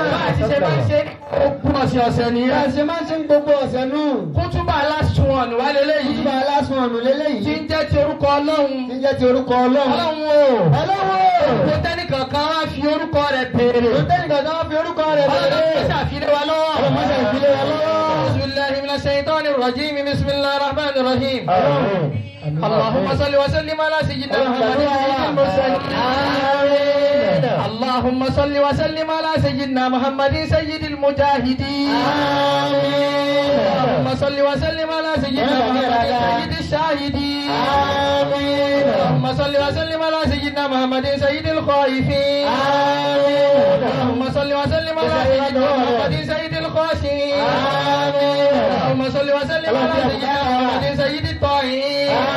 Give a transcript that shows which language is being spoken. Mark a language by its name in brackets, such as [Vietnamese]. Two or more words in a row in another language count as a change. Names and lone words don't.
[Yoruba] Báyìí ṣe máa ń ṣe ogún ọ̀sẹ̀ nìyẹn. Báyìí ṣe máa ń ṣe gbogbo ọ̀sẹ̀ nù. Kútúbà lásùn ọ̀nù wá lélẹ́yìí. Kútúbà lásùn ọ̀nù lélẹ́yìí. Tí ń jẹ́ ti orúkọ Ọlọ́run. Tí ń jẹ́ ti orúkọ Ọlọ́run. Ọlọ́run o. Ọlọ́run o. Kò tẹ́nìkan kan wá fi orúkọ rẹ̀ béèrè. Kò tẹ́nìkan kan wá fi orúkọ rẹ̀ béèrè. Ọlọ́run ṣàfilé wa lọ́wọ́. Ọlọ́run ṣàfilé wa lọ́wọ́. [Arabic] أعوذ بالله من الشيطان الرجيم بسم الله الرحمن الرحيم اللهم صل وسلم على سيدنا محمد سيد المرسلين اللهم صل وسلم على سيدنا محمد سيد المجاهدين اللهم صل وسلم على سيدنا محمد سيد الشاهدين اللهم صل وسلم على سيدنا محمد سيد الخائفين اللهم صل وسلم على سيدنا محمد سيد الخاشعين اللهم صل وسلم على سيدنا محمد سيد الطاهرين